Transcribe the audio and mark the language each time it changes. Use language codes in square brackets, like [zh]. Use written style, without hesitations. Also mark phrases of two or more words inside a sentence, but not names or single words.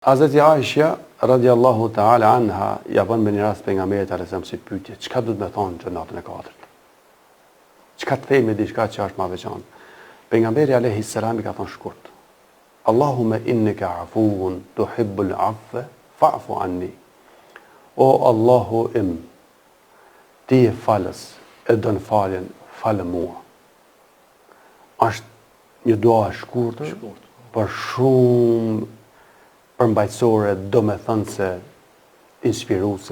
[sq] Hazreti Aisha, [ar] رضي الله تعالى عنها, [sq] ja bën me një rast pejgamberit alayhis si pyetje, çka do të më thonë në natën e katërt? Çka të themi diçka që është më veçantë? Pejgamberi [ar] عليه السلام [sq] i ka thonë shkurt: [ar] اللهم إنك عفو تحب العفو فاعف عني. [sq] O Allahu im, ti je falës, e don faljen, falë mua. Është një dua e shkurtër, por shumë përmbajtësore, do me thënë se inspiruese.